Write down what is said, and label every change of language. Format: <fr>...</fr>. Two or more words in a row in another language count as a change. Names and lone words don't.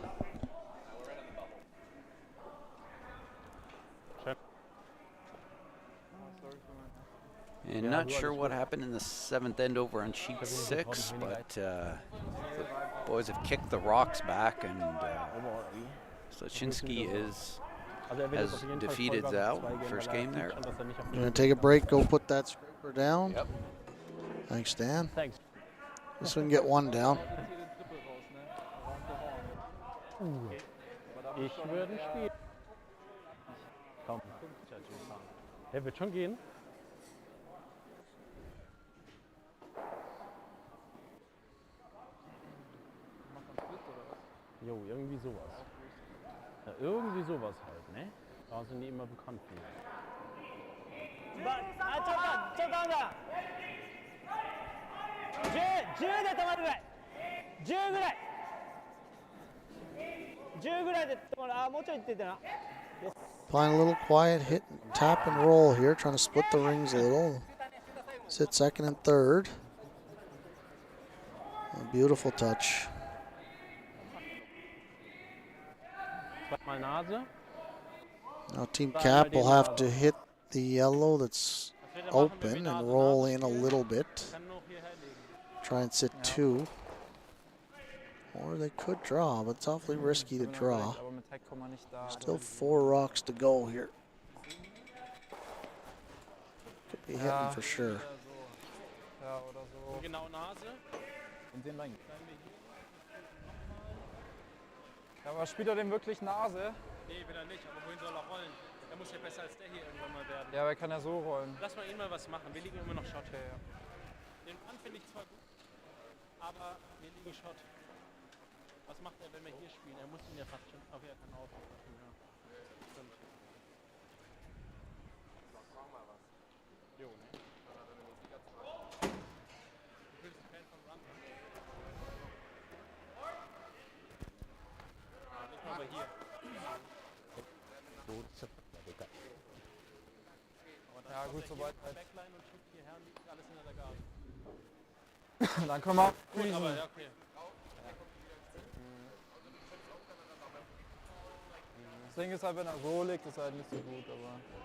<en>And not sure what happened in the 7th end over on sheet 6, but the boys have kicked the rocks back, and Slachinski has defeated Zhao. First game there. You want to take a break, go put that scraper down? Yep. Thanks, Dan. Thanks. This one get one down.</en> <de>Ich würde spielen. Komm. Der wird schon gehen. Jo, irgendwie sowas. Ja, irgendwie sowas halt, ne? Da sind die immer bekannt für.</de> <ja>ちょっと10で止まるぐらい。10ぐらい。10ぐらいで止まる。あ、もうちょい行っててな。</ja> <en>Playing a little quiet hit, tap and roll here, trying to split the rings a little. Sit 2nd and 3rd. A beautiful touch.</en> <de>Zweimal Nase.</de> <en>Now Team Kapp will have to hit the yellow that's open and roll in a little bit. Try and sit 2. Or they could draw, but it's awfully risky to draw.</en> <de>Aber mit Heck Komma nicht da.</de> <en>Still 4 rocks to go here. Could be hitting</en> <de>Ja.</de> <en>for sure.</en> <de>Ja, oder so. Genau Nase.</de> <ja>全然ライン</ja> <de>Ja, aber spielt er denn wirklich Nase? Nee, will er nicht, aber wohin soll er rollen? Er muss ja besser als der hier irgendwann mal werden. Ja, aber er kann ja so rollen. Lass mal ihn mal was machen, wir liegen immer noch Shot. Okay, ja. Den Mann finde ich zwar gut, aber wir liegen Shot. Was macht er, wenn wir hier spielen? Er muss ihn ja fast schon. Aber er kann aufpassen, ja. Stimmt. Jo, ne? Du bist ein Fan von Run. Nicht mal bei hier.</de> <ja>ボールショットがでかい</ja> <de>Aber dann Ja, kommt gut, er soweit hier halt. Backline und schiebt hierher und liegt alles hinter der Garde. Dann können wir Gut, freezen. aber ja, okay. Das Ding ist halt, wenn er so liegt, ist halt nicht so gut, aber.</de>